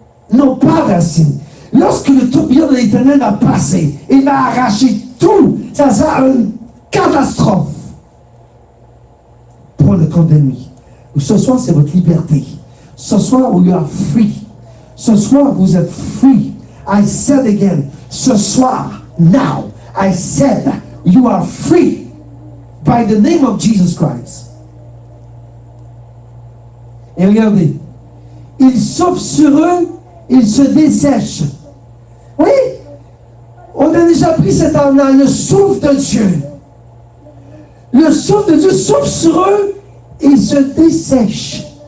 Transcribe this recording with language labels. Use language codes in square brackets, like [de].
[fr] Ils n'ont pas de racines. Lorsque le tourbillon de l'Éternel va passer, il va arracher tout. Ça sera une catastrophe pour le camp d'ennemi. Ce soir, c'est votre liberté. Ce soir, [en] you are free. [fr] Ce soir, vous êtes free. [en] I said again, [fr] ce soir, [en] now, I said, you are free by the name of Jesus Christ. [fr] Et regardez, ils soufflent sur eux, ils se dessèchent. Oui, on a déjà pris cet arme-là, le souffle de Dieu. Le souffle de Dieu souffle sur eux, ils se dessèchent.